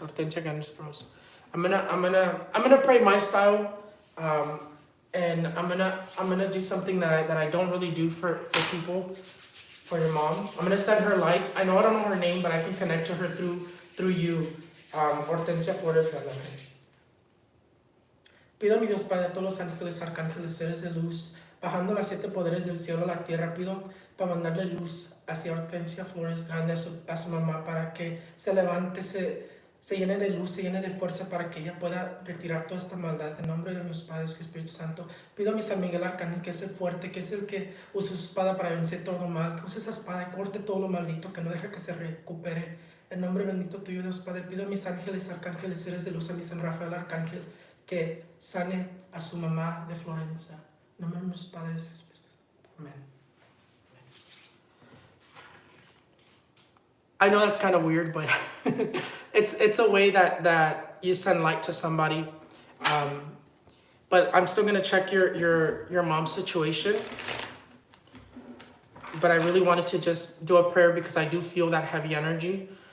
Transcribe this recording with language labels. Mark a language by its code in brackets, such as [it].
[en] Hortensia Grande Flores. I'm gonna pray my style, and I'm gonna do something that I don't really do for people. For your mom, I'm gonna send her light. I don't know her name, but I can connect to her through you, Hortensia Flores Grande. [es] Pido a mi Dios Padre, a todos los ángeles, arcángeles, seres de luz, bajando las 7 poderes del cielo a la tierra, pido para mandarle luz hacia Hortensia Flores Grande, a su mamá, para que se levante, se llene de luz, se llene de fuerza, para que ella pueda retirar toda esta maldad. En nombre de mis padres y Espíritu Santo, pido a mi San Miguel Arcángel, que es el fuerte, que es el que usa su espada para vencer todo mal, que use esa espada y corte todo lo maldito, que no deja que se recupere. En nombre bendito tuyo, Dios Padre, pido a mis ángeles, arcángeles, seres de luz, a mi San Rafael Arcángel, que sane a su mamá de Florencia. En nombre de mis padres y Espíritu. Amén. [en] I know that's kind of weird, but it's a way that you send light to somebody. But I'm still gonna check your mom's situation. But I really wanted to just do a prayer because I do feel that heavy energy.